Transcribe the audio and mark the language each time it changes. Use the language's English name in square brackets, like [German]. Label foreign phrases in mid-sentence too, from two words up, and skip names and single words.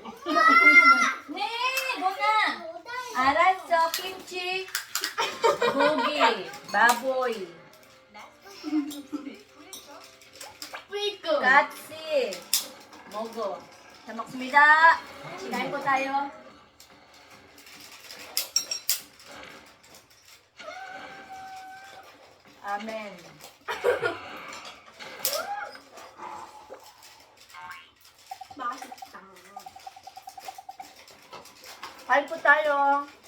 [Korean] 네, 뭐나. 알았어, 김치. 고기, 바보이, 뿌이꾸 같이 먹어. 잘 먹습니다. [Filipino] kain po tayo. Amen. [Korean] 맛있다. [Filipino] Kain po tayo.